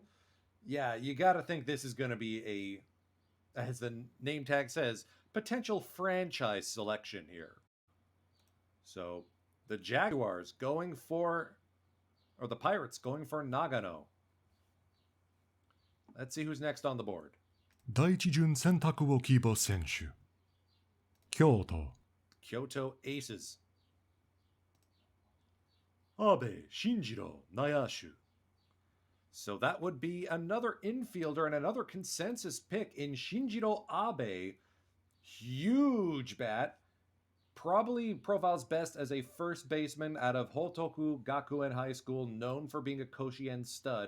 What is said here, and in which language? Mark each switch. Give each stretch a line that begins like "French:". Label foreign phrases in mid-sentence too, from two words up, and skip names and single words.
English: Yeah, you got to think this is going to be a, as the name tag says, potential franchise selection here. So the Jaguars going for, or the Pirates going for Nagano. Let's see who's next on the board.
Japanese: 第一巡選択を希望選手京都 Kyoto Aces. 阿部慎次郎内野手
English: So that would be another infielder and another consensus pick in Shinjiro Abe. Huge bat. Probably profiles best as a first baseman out of Hotoku Gakuen High School, known for being a Koshien stud.